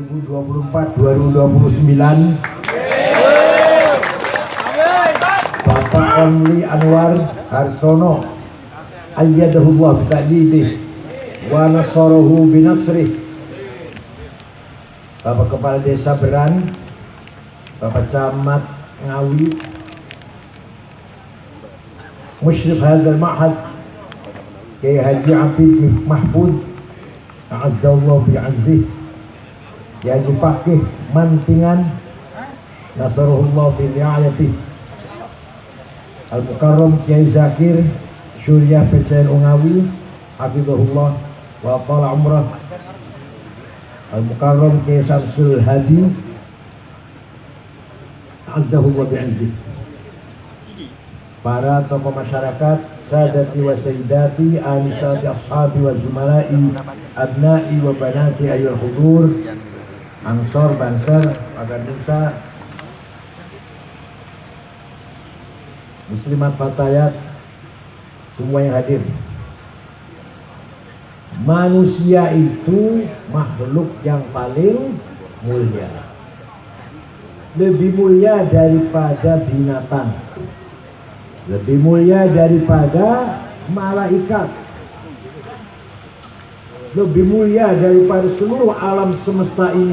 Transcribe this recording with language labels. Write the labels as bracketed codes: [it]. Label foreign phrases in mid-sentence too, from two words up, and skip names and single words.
[ar] 2024-2029 Bapak Only Anwar Harsono أيده الله بتأييده ونصره بنصره. [id] Bapak Kepala Desa Beran, Bapak Camat Ngawi, [ar] مشرف هذا Ma'had Kiai Haji Abid Mahfud أعزه الله بعزه, Kiai Haji Fakih Mantingan نصره الله بعنايته, Al-Mukarram Kiai Zakir Syuriah PCN Ngawi حفظه الله وقال عمره, Al-Mukarram Kiai Samsul Hadi أعزه الله بعزه. [id] Para tokoh masyarakat, [ar] سادتي وسيداتي، آنساتي أصحابي وزملائي، أبنائي وبناتي أيها الحضور, [id] ansor, bansar, agar desa, muslimat fatayat, semua yang hadir. Manusia itu makhluk yang paling mulia, lebih mulia daripada binatang, lebih mulia daripada malaikat, lebih mulia daripada seluruh alam semesta ini.